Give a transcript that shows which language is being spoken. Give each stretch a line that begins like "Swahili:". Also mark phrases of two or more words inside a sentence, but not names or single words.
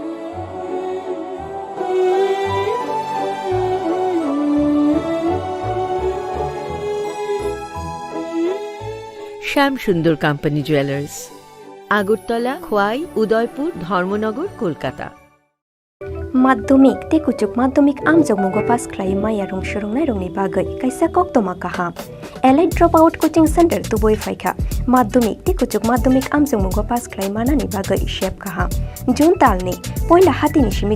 Bangla: শ্যামসুন্দর কোম্পানি জুয়েলার্স, আগরতলা, খোয়াই, উদয়পুর, ধর্মনগর, কলকাতা।
Kok Borok: Maddomik te kuchuk maddomik amjong pas klai maya rong shorong nai rong ni bagai kaisa kok toma kaham elite
English: dropout coaching center
Kok Borok: tu boi faikha maddomik te kuchuk maddomik amjong pas klai mana ni bagai shep kaham jun talni poila hati ni shimi